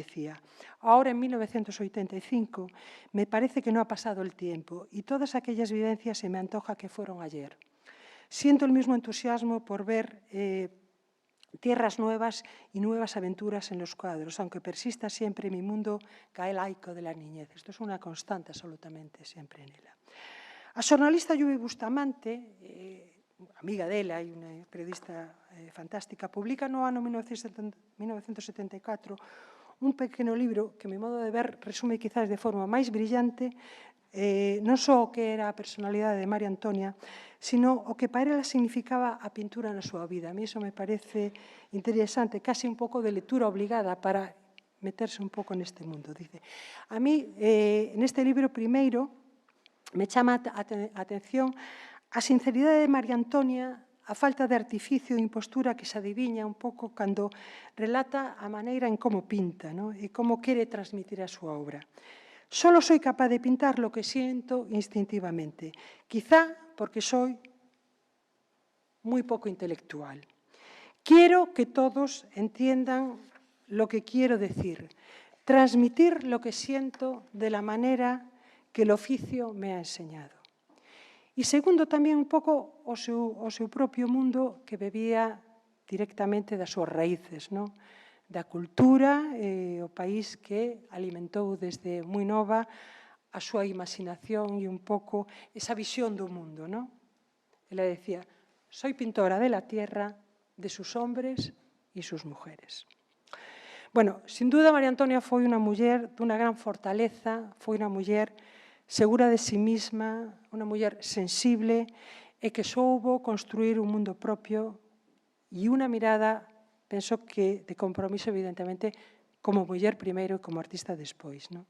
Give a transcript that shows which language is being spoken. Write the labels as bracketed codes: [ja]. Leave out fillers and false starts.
[es] Decía, ahora en 1985 me parece que no ha pasado el tiempo y todas aquellas vivencias se me antoja que fueron ayer. Siento el mismo entusiasmo por ver tierras nuevas y nuevas aventuras en los cuadros, aunque persista siempre mi mundo gaelaico de la niñez. Esto es una constante absolutamente [gl] sempre nela. A xornalista Lluve Bustamante, amiga dela e unha periodista fantástica, publica no ano 1974 un pequeno libro que, a mi modo de ver, resume quizás de forma máis brillante non só o que era a personalidade de María Antonia, sino o que para ela significaba a pintura na súa vida. A mí iso me parece interesante, casi un pouco de lectura obligada para meterse un pouco neste mundo. Dice, a mí, neste libro, primeiro, me chama a atención a sinceridade de María Antonia, a falta de artificio e impostura que se adiviña un pouco cando relata a maneira en como pinta, ¿no? E como quere transmitir a súa obra. [es] Solo soy capaz de pintar lo que siento instintivamente, quizá porque soy muy poco intelectual. Quiero que todos entiendan lo que quiero decir, transmitir lo que siento de la manera que el oficio me ha enseñado. [gl] E segundo, tamén un pouco o seu propio mundo que bebía directamente das súas raíces, non? Da cultura, o país que alimentou desde moi nova a súa imaginación e un pouco esa visión do mundo, non? Ela decía, [es] soy pintora de la tierra, de sus hombres e sus mujeres. [gl] Bueno, sin duda, María Antonia foi unha muller dunha gran fortaleza, foi unha muller segura de sí misma, unha muller sensible e que soubo construir un mundo propio e unha mirada, penso que de compromiso, evidentemente, como muller primeiro e como artista despois.